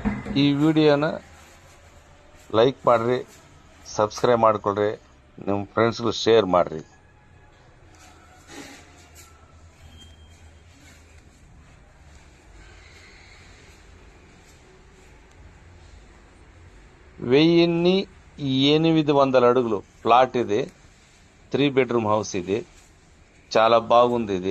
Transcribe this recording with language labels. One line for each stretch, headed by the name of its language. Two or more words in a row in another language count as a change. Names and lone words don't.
Kannada: ಈ ವಿಡಿಯೋನ ಲೈಕ್ ಮಾಡ್ರಿ, ಸಬ್ಸ್ಕ್ರೈಬ್ ಮಾಡ್ಕೊಳ್ರಿ, ನಿಮ್ಮ ಫ್ರೆಂಡ್ಸ್ಗೂ ಶೇರ್ ಮಾಡ್ರಿ.
Telugu: వెయ్యిన్ని 800 అడుగులు ప్లాట్ ఇది. 3
English: bedroom house
Telugu: ఇది. చాలా బాగుంది ఇది.